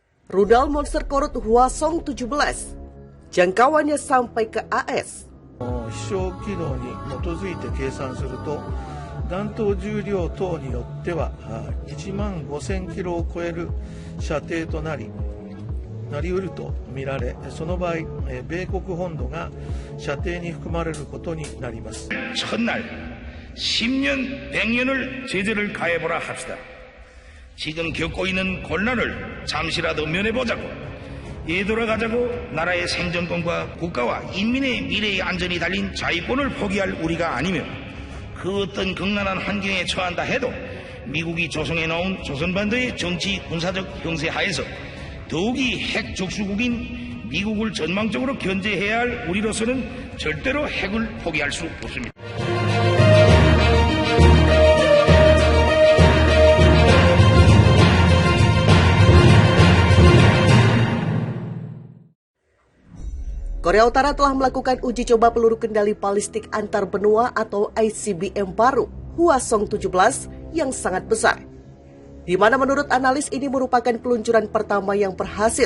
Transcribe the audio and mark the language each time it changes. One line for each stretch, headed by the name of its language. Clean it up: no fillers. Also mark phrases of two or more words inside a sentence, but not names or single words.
Indonesian: Rudal monster korut Hwasong 17, jangkauannya sampai ke AS.
Japanese: 飛翔軌道に基づいて計算すると、弾頭重量等によっては1万5000キロを超える射程となりうると見られ、その場合、米国本土が射程に含まれることになります。
Korean: 첫날 10년, 100년을 제재를 가해보라 합시다. 지금 겪고 있는 곤란을 잠시라도 면해보자고, 되돌아가자고. 나라의 생존권과 국가와 인민의 미래의 안전이 달린 자위권을 포기할 우리가 아니면 그 어떤 극난한 환경에 처한다 해도 미국이 조성해 놓은 조선반도의 정치 군사적 형세 하에서 더욱이 핵 적수국인 미국을 전망적으로 견제해야 할 우리로서는 절대로 핵을 포기할 수 없습니다.
Indonesian: Korea Utara telah melakukan uji coba peluru kendali balistik antar benua atau ICBM baru Hwasong 17 yang sangat besar, di mana menurut analis ini merupakan peluncuran pertama yang berhasil.